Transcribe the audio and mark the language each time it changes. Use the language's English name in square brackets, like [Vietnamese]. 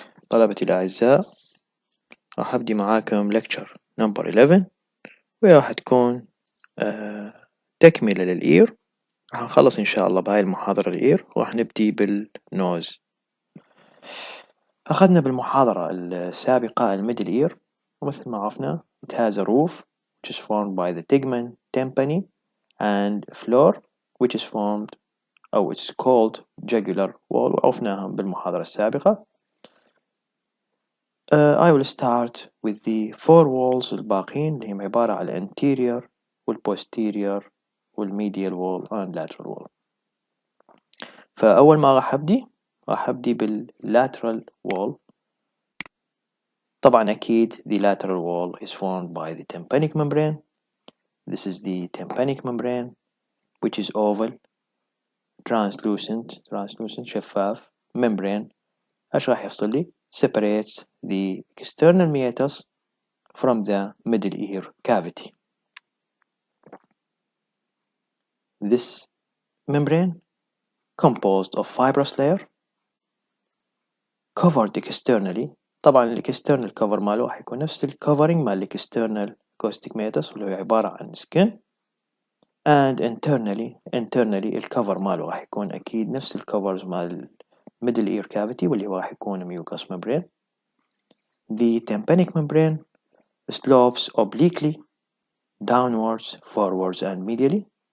[Arabic] طلبتي الأعزاء، راح أبدي معاكم [English] lecture number 11 [Arabic] وهي راح تكون تكملة للإير. راح نخلص إن شاء الله بهاي المحاضرة الإير وراح نبدي بالنوز. أخذنا بالمحاضرة السابقة الميدل إير، ومثل ما عرفنا [English] it has a roof which is formed by the tegmen, tympani and floor which is formed أو it's called jugular wall، [Arabic] وعرفناهم بالمحاضرة السابقة. [English] I will start with the four walls [Arabic] الباقين اللي هم عبارة عن [English] anterior والposterior والmedial wall and lateral wall. [Arabic] فأول ما راح أبدي بالlateral wall. طبعا أكيد [English] the lateral wall is formed by the tympanic membrane. This is the tympanic membrane which is oval, translucent شفاف membrane. [Arabic] ايش راح يفصل لي؟ [English] separates the external meatus from the middle ear cavity. This membrane composed of fibrous layer covered externally. [Arabic] طبعا الاكسترنال cover ماله راح يكون نفس الكفرنج مال الاكسترنال acoustic meatus اللي هو عبارة عن skin. [English] and internally [Arabic] الكفر ماله راح يكون أكيد نفس الكفرز مال middle ear cavity واللي هو راح يكون mucous membrane. [English] The tympanic membrane slopes obliquely downwards, forwards and medially.